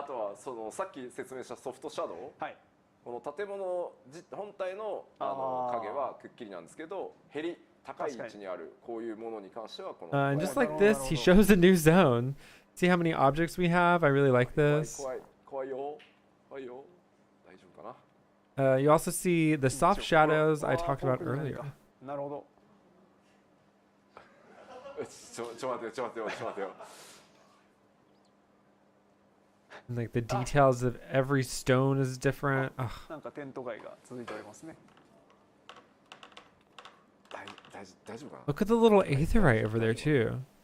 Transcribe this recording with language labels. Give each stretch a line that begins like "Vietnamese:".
Japanese: あとはそのさっき説明したソフトシャドウ、この建物本体の影はくっきりなんですけど、へり高い位置にあるこういうものに関してはこの
English: and just like this, he shows a new zone. See how many objects we have? I really like this.
Japanese: 怖いよ大丈夫かな。
English: You also see the soft shadows I talked about earlier.
Japanese: なるほど。ちょ待ってよ。
English: And like the details of every stone is different.
Japanese: なんかテント街が続いておりますね。大丈夫かな。
English: Look at the little aetherite over there too.